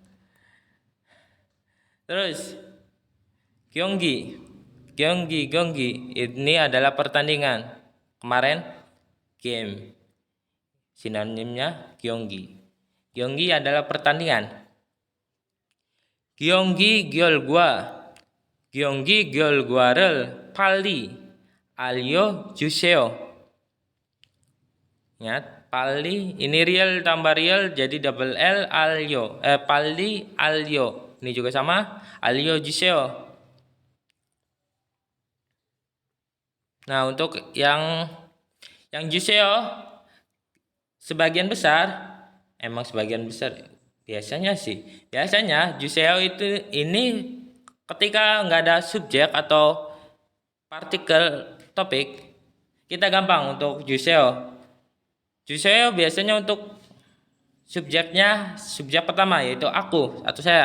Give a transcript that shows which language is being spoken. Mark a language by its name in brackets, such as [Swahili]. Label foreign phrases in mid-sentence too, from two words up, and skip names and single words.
[Indonesian] Terus Gyeonggi ini adalah pertandingan. Kemarin game. Sinonimnya Gyeonggi adalah pertandingan. [Korean] 경기 결과 를 빨리 알려주세요. [Indonesian] Ingat, 빨리 ini real tambah real jadi [English] double L, [Indonesian] alyo. [Korean] 빨리 알려. [Indonesian] Ini juga sama, 알려주세요. Nah, untuk yang 주세요 sebagian besar biasanya 주세요 itu ini ketika nggak ada subjek atau partikel topik, kita gampang untuk 주세요 biasanya untuk subjek pertama yaitu aku atau saya.